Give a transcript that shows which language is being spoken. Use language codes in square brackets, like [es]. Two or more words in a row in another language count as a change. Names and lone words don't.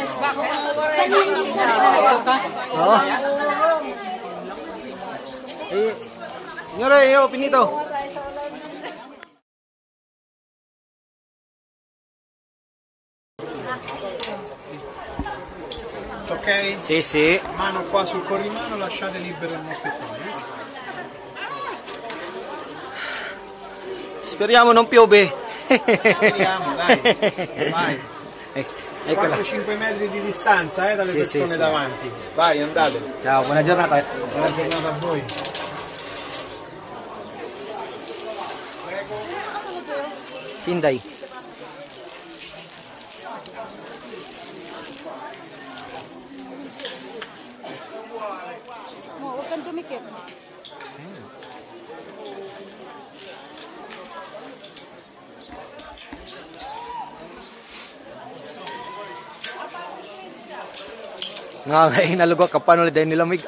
[tl] Oo. Senyora, yo, Pinito. [it] Ok? Sì, sì. Mano qua sul corrimano, lasciate libero il moschettone. Speriamo non piove. Speriamo, dai. Vai. Eccola. 4-5 metri di distanza dalle Sì, persone sì, sì. davanti. Vai, andate. Ciao, buona giornata. Buona giornata a voi. [tl] Sinday. Huwag kang dumikit. Nga ngayon nalugwa kapano dahil nilamig.